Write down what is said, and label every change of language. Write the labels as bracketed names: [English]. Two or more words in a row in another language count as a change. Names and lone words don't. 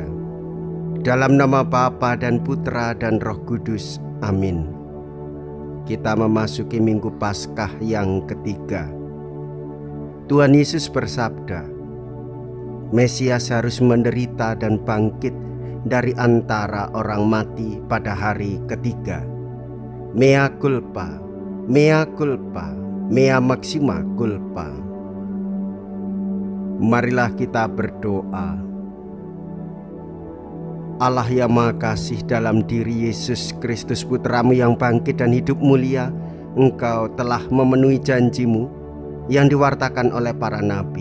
[Indonesian] Dalam nama Bapa dan Putra dan Roh Kudus, amin. Kita memasuki Minggu Paskah yang ketiga. Tuhan Yesus bersabda, Mesias harus menderita dan bangkit dari antara orang mati pada hari ketiga. [Latin] Mea culpa, mea culpa, mea maxima culpa. [Indonesian] Marilah kita berdoa. Allah yang Maha Kasih, dalam diri Yesus Kristus Putramu yang bangkit dan hidup mulia, Engkau telah memenuhi janji-Mu yang diwartakan oleh para nabi.